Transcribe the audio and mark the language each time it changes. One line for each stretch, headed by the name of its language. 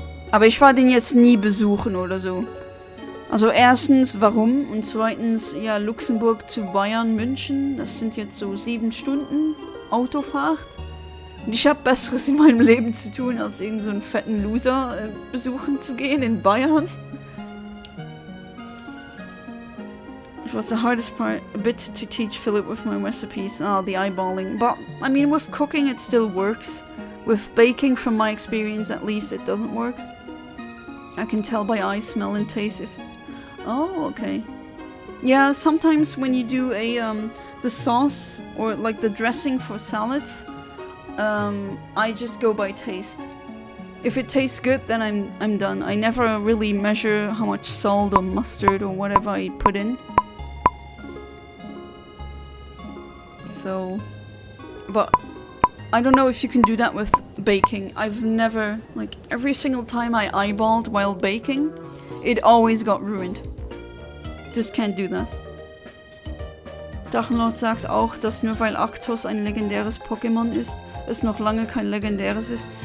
German: Aber ich war den jetzt nie besuchen oder so. Also erstens, warum? Und zweitens, ja, Luxemburg zu Bayern, München. Das sind jetzt so 7 Stunden Autofahrt. Und ich habe Besseres in meinem Leben zu tun, als irgend so einen fetten Loser besuchen zu gehen in Bayern.
English: It was the hardest part, a bit to teach Philip with my recipes. The eyeballing. But, I mean, with cooking it still works. With baking, from my experience at least, it doesn't work. I can tell by eye, smell and taste if... Oh, okay. Yeah, sometimes when you do the sauce, or like the dressing for salads, I just go by taste. If it tastes good, then I'm done. I never really measure how much salt or mustard or whatever I put in. So, but I don't know if you can do that with baking. I've never, like, every single time I eyeballed while baking, it always got ruined. Just can't do that.
German: Drachenlord sagt auch, dass nur weil Arctos ein legendäres Pokémon ist, es noch lange kein legendäres ist.